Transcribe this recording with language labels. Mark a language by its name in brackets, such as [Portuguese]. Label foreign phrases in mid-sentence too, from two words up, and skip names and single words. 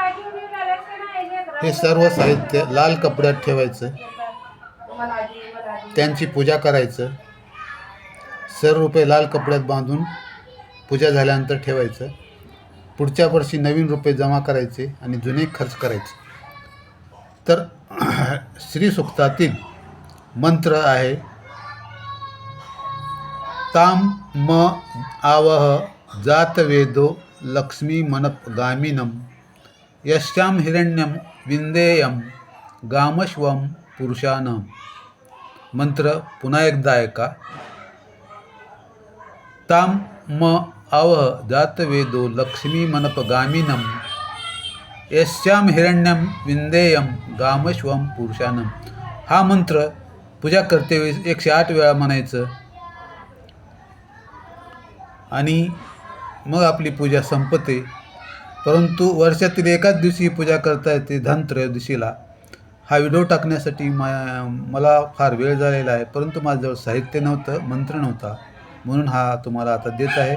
[Marathi] हे सर्व साहित्य लाल कपड्यात ठेवायचं, त्यांची पूजा करायचं. सर्व रुपये लाल कपड्यात बांधून पूजा झाल्यानंतर ठेवायचं. पुढच्या वर्षी नवीन रुपये जमा करायचे आणि जुने खर्च करायचे. तर श्री सूक्तातील मंत्र आहे, [Sanskrit] ताम म आवह जात वेदो लक्ष्मी मनप गामिनम यश्याम हिरण्यम विंदेयम गामश्वम पुरुषानम. [Marathi] मंत्र पुन्हा एकदा ऐका. [Sanskrit] ताम म आवह जात वेदो लक्ष्मी मनप गामिनम यश्याम हिरण्यम विंदेयम गामश्वम पुरुषानम. [Marathi] हा मंत्र पूजा करते वेळेस 108 वेळा म्हणायचं आणि मग आपली पूजा संपते. परंतु वर्षातील एकाच दिवशी पूजा करता येते, धन त्रयोदशीला. हा व्हिडिओ टाकण्यासाठी मला फार वेळ झालेला आहे, परंतु माझ्याजवळ साहित्य नव्हतं, मंत्र नव्हता, म्हणून हा तुम्हाला आता देत आहे.